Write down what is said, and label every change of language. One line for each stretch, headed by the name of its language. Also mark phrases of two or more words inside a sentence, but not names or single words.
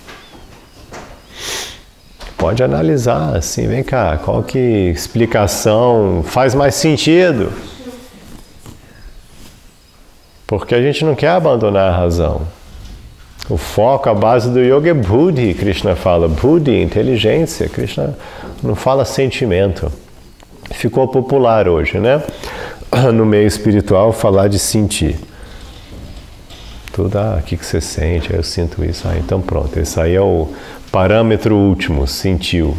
Portuguese: Pode analisar, assim, vem cá, qual que explicação faz mais sentido? Porque a gente não quer abandonar a razão. O foco, a base do yoga é buddhi, Krishna fala. Buddhi, inteligência. Krishna não fala sentimento. Ficou popular hoje, né? No meio espiritual, falar de sentir. Tudo, o que você sente? Eu sinto isso. Então pronto, esse aí é o parâmetro último, sentiu.